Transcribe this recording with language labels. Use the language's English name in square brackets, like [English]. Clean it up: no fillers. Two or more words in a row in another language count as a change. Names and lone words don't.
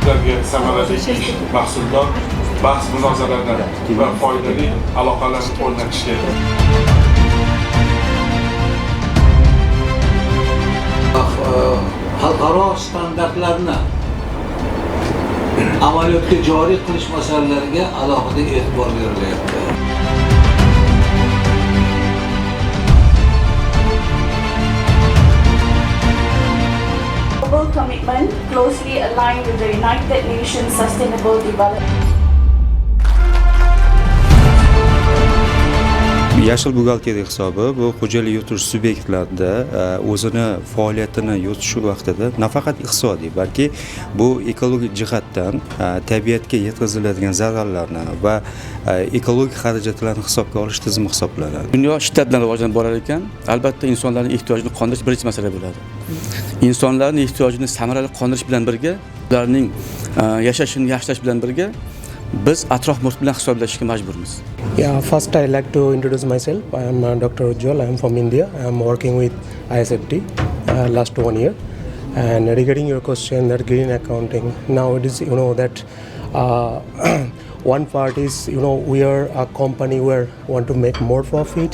[Uzbek] o'rniga samarali ish, mahsuldor bahs-munozaralar va foydali aloqalarni o'rnatish kerak. Xalqaro standartlarni amaliyotga joriy qilish masalalariga alohida e'tibor berilyapti. [English] Global commitment closely aligned with the United Nations Sustainable Development. [Uzbek] Yashil buxgalteriya hisobi bu xo'jalik yuritish subyektlarida o'zini faoliyatini yuritish vaqtida nafaqat iqtisodiy, balki bu ekologik jihatdan tabiatga yetkaziladigan zararlarni va ekologik xarajatlarni hisobga olish tizimi hisoblanadi. Dunyo shiddat bilan rivojlanib borar ekan, albatta insonlarning ehtiyojini qondirish birinchi masala bo'ladi. Insonlarning ehtiyojini samarali qondirish bilan birga, ularning yashashini yaxshilash bilan birga biz atrof muhit bilan hisoblashishga majburmiz. [English] Yeah, first I'd like to introduce myself. I am Dr. Ujjwal. I am from India. I am working with ISFT last 1 year. And regarding your question that green accounting, now it is that one part is we are a company where we want to make more profit.